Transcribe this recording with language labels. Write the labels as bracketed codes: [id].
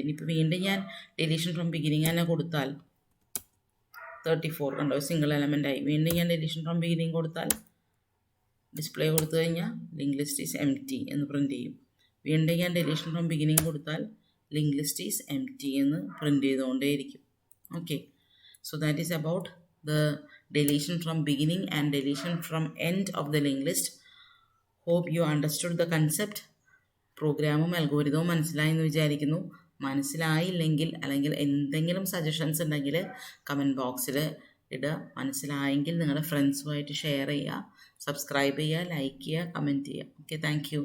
[ml] ഇനിയിപ്പോൾ വീണ്ടും ഞാൻ ഡെലീഷൻ ഫ്രം ബിഗിനിങ് തന്നെ കൊടുത്താൽ 34 കണ്ടോ, സിംഗിൾ എലമെൻ്റായി. വീണ്ടും ഞാൻ ഡെലീഷൻ ഫ്രം ബിഗിനിങ് കൊടുത്താൽ ഡിസ്പ്ലേ കൊടുത്തു കഴിഞ്ഞാൽ [en] link list is empty [ml] എന്ന് പ്രിൻറ്റ് ചെയ്യും. വീണ്ടും ഞാൻ ഡെലീഷൻ ഫ്രം ബിഗിനിങ് കൊടുത്താൽ [en] link list is empty [ml] എന്ന് print ചെയ്തുകൊണ്ടേയിരിക്കും. [en] Okay, so that is about the deletion from beginning and deletion from end of the linked list. Hope you understood the concept. [ml] പ്രോഗ്രാമും അൽഗോരിതവും മനസ്സിലായി എന്ന് വിചാരിക്കുന്നു. മനസ്സിലായില്ലെങ്കിൽ അല്ലെങ്കിൽ എന്തെങ്കിലും suggestions ഉണ്ടെങ്കിൽ കമൻറ്റ് ബോക്സിൽ ഇടുക. മനസ്സിലായെങ്കിൽ നിങ്ങളുടെ ഫ്രണ്ട്സുമായിട്ട് ഷെയർ ചെയ്യുക, സബ്സ്ക്രൈബ് ചെയ്യുക, ലൈക്ക് ചെയ്യുക, കമൻറ്റ് ചെയ്യുക. [en] Okay, thank you.